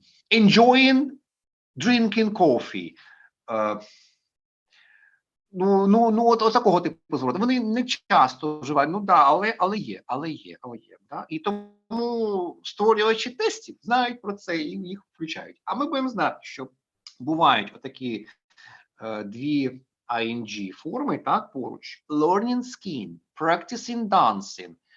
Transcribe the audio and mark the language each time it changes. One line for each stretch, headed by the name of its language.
English: Enjoying drinking coffee.
Ukrainian: От такого типу звороту. Вони не часто вживають, ну да, але є. Да? І тому створювачі тестів знають про це і їх включають. А ми будемо знати, що бувають отакі дві ing форми, так, поруч.
English: Learning skiing, practicing dancing.